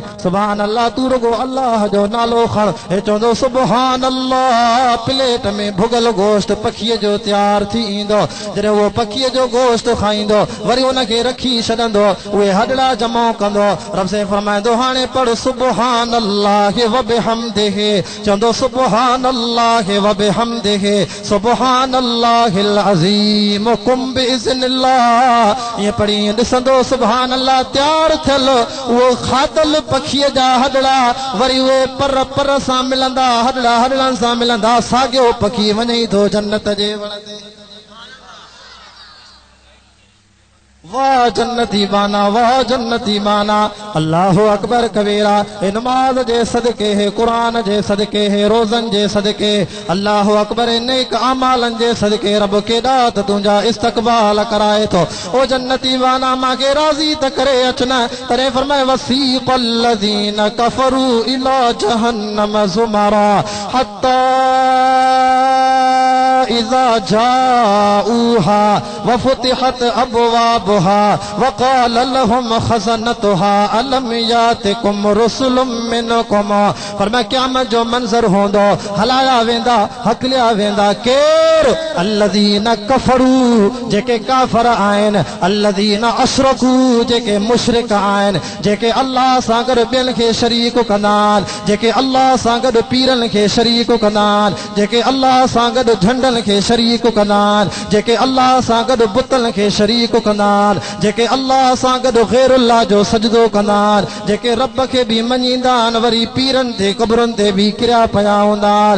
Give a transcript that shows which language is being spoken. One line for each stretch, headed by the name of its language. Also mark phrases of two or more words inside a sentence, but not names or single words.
Arabic: سبحان الله
Sindhi: तू रुगो अल्लाह जो नालो खण। हे चवंदो
Arabic: سبحان الله.
Sindhi: प्लेट में भुगल गोश्त पखीअ जो तैयार थी ईंदो। जॾहिं उहो पखीअ जो गोश्त खाईंदो वरी उनखे रखी छॾंदो, उहे हॾड़ा जमा कंदो। रब से फरमाईंदो हाणे पढ़
Arabic: سبحان الله وبحمده. चवंदो سبحان الله وبحمده سبحان الله العظيم قم بإذن الله.
Sindhi: ईअं पढ़ी ॾिसंदो
Arabic: سبحان الله
Sindhi: तैयार थियल उहो खाधल पखीअ जा हॾड़ा वरी उहे पर सां मिलंदा, हॾड़नि सां मिलंदा, साॻियो पखी वञे थो जन्नत जे वण ते। वाह जन्नती बाना, वाह जन्नती बाना।
Arabic: الله أكبر كبيرا.
Sindhi: ए नमाज जे सदके है, कुरान जे सदके है, रोज़न जे सदके,
Arabic: الله أكبر
Sindhi: नेक अमालन जे सदके रब केॾा त तुंहिंजा इस्तक़बाल कराए थो। ओ जन्नती बाना मांखे राज़ी त करे अचना। तॾहिं फरमाए
Arabic: وسيق الذين كفروا إلى جهنم زمرا حتى إذا جاءوها وفتحت أبوابها وقال لهم خزنتها ألم يأتكم رسل منكم.
Sindhi: फरमाया क़यामत जो मंज़र हूंदो, हलाया वेंदा, हकलिया वेंदा केर?
Arabic: الذين كفروا
Sindhi: जेके काफ़िर आहिनि,
Arabic: الذين أشركوا
Sindhi: जेके मुशरिक आहिनि, जेके अल्लाह सां गॾु ॿियनि खे शरीक कंदा आहिनि, जेके अल्लाह सां गॾु पीरनि खे शरीक कंदा आहिनि, जेके अल्लाह सां गॾु झंडनि खे शरीक कंदा आहिनि, जेके अल्लाह सां गॾु बुतनि खे शरीक कंदा आहिनि, जेके अल्लाह सां गॾु ग़ैरुल्लाह जो सजदो कंदा आहिनि, जेके रब खे बि मञींदा आहिनि वरी पीरनि ते क़बरुनि ते बि किरिया पिया हूंदा आहिनि।